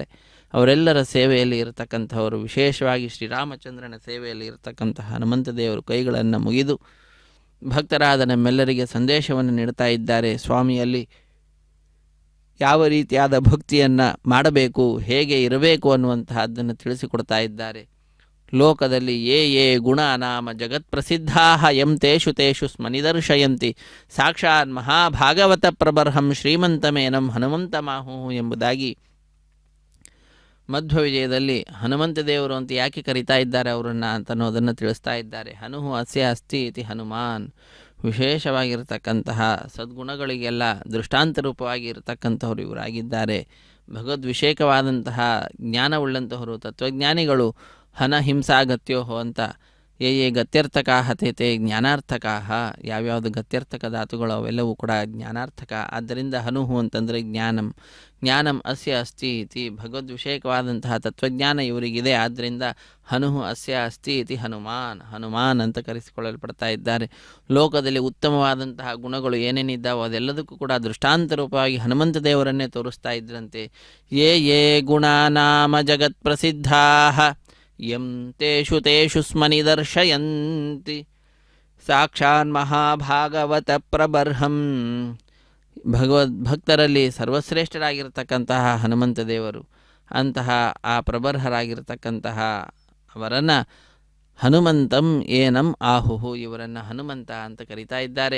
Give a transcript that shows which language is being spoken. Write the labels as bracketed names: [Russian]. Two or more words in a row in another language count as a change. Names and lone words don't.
[Kannada] ಅವರೆಲ್ಲರ ಸೇವೆಯಲ್ಲಿ ಇರತಕ್ಕಂಥವರು, ವಿಶೇಷವಾಗಿ ಶ್ರೀರಾಮಚಂದ್ರನ ಸೇವೆಯಲ್ಲಿ ಇರತಕ್ಕಂತಹ ಹನುಮಂತ ದೇವರು ಕೈಗಳನ್ನು ಮುಗಿದು ಭಕ್ತರಾದ ನಮ್ಮೆಲ್ಲರಿಗೆ ಸಂದೇಶವನ್ನು ನೀಡ್ತಾ ಇದ್ದಾರೆ. ಸ್ವಾಮಿಯಲ್ಲಿ ಯಾವ ರೀತಿಯಾದ ಭಕ್ತಿಯನ್ನು ಮಾಡಬೇಕು, ಹೇಗೆ ಇರಬೇಕು ಅನ್ನುವಂತಹದ್ದನ್ನು ತಿಳಿಸಿಕೊಡ್ತಾ ಇದ್ದಾರೆ. ಲೋಕದಲ್ಲಿ [Sanskrit] ಯೇ ಗುಣನಾಮ ಜಗತ್ಪ್ರಸಿದ್ಧಾ ಯಂ ತೇಷು ತೇಷು ಸ್ಮನಿದರ್ಶಯಂತಿ ಸಾಕ್ಷಾತ್ ಮಹಾಭಾಗವತ ಪ್ರಬರ್ಹಂ ಶ್ರೀಮಂತಮೇನಂ ಹನುಮಂತ ಮಾಹು [Kannada] ಎಂಬುದಾಗಿ ಮಧ್ವ ವಿಜಯದಲ್ಲಿ ಹನುಮಂತ ದೇವರು ಅಂತ ಯಾಕೆ ಕರೀತಾ ಇದ್ದಾರೆ ಅವರನ್ನು ಅಂತ ಅನ್ನೋದನ್ನು ತಿಳಿಸ್ತಾ ಇದ್ದಾರೆ. [Sanskrit] ಹನುಹು ಅಸ್ಯ ಅಸ್ತಿ ಇತಿ ಹನುಮಾನ್. [Kannada] ವಿಶೇಷವಾಗಿರತಕ್ಕಂತಹ ಸದ್ಗುಣಗಳಿಗೆಲ್ಲ ದೃಷ್ಟಾಂತ ರೂಪವಾಗಿ ಇರತಕ್ಕಂಥವ್ರು ಇವರಾಗಿದ್ದಾರೆ. ಭಗವದ್ವಿಷೇಕವಾದಂತಹ ಜ್ಞಾನವುಳ್ಳಂತಹವರು, ತತ್ವಜ್ಞಾನಿಗಳು. [Sanskrit] ಹನ ಹಿಂಸಾಗತ್ಯೋಹೋ ಅಂತ ಯೇ ಗತ್ಯರ್ಥಕಾಹ ತೇ ಜ್ಞಾನಾರ್ಥಕಾಹ. [Kannada] ಯಾವ್ಯಾವುದು ಗತ್ಯರ್ಥಕ ಧಾತುಗಳು ಅವೆಲ್ಲವೂ ಕೂಡ ಜ್ಞಾನಾರ್ಥಕ. ಆದ್ದರಿಂದ ಹನುಹು ಅಂತಂದರೆ ಜ್ಞಾನಂ. [Sanskrit] ಜ್ಞಾನಂ ಅಸ್ಯ ಅಸ್ತಿ ಇತಿ, [Kannada] ಭಗವದ್ವಿಷೇಕವಾದಂತಹ ತತ್ವಜ್ಞಾನ ಇವರಿಗಿದೆ. ಆದ್ದರಿಂದ [Sanskrit] ಹನುಹು ಅಸ್ಯ ಅಸ್ತಿ ಇತಿ ಹನುಮಾನ್, [Kannada] ಹನುಮಾನ್ ಅಂತ ಕರೆಸಿಕೊಳ್ಳಲ್ಪಡ್ತಾ ಇದ್ದಾರೆ. ಲೋಕದಲ್ಲಿ ಉತ್ತಮವಾದಂತಹ ಗುಣಗಳು ಏನೇನಿದ್ದಾವೋ ಅದೆಲ್ಲದಕ್ಕೂ ಕೂಡ ದೃಷ್ಟಾಂತ ರೂಪವಾಗಿ ಹನುಮಂತ ದೇವರನ್ನೇ ತೋರಿಸ್ತಾ ಇದ್ರಂತೆ. [Sanskrit] ಯೇ ಗುಣನಾಮ ಜಗತ್ಪ್ರಸಿದ್ಧಾ ಯಂ ತೇಷು ತೇಷು ಸ್ಮನಿದರ್ಶಯಂತಿ ಸಾಕ್ಷಾನ್ ಮಹಾಭಾಗವತ ಪ್ರಬರ್ಹಂ. [Kannada] ಭಕ್ತರಲ್ಲಿ ಸರ್ವಶ್ರೇಷ್ಠರಾಗಿರ್ತಕ್ಕಂತಹ ಹನುಮಂತ ದೇವರು, ಅಂತಹ ಆ ಪ್ರಬರ್ಹರಾಗಿರ್ತಕ್ಕಂತಹ ಅವರನ್ನು [Sanskrit] ಹನುಮಂತಂ ಏನಂ ಆಹುಹು, [Kannada] ಇವರನ್ನು ಹನುಮಂತ ಅಂತ ಕರೀತಾ ಇದ್ದಾರೆ.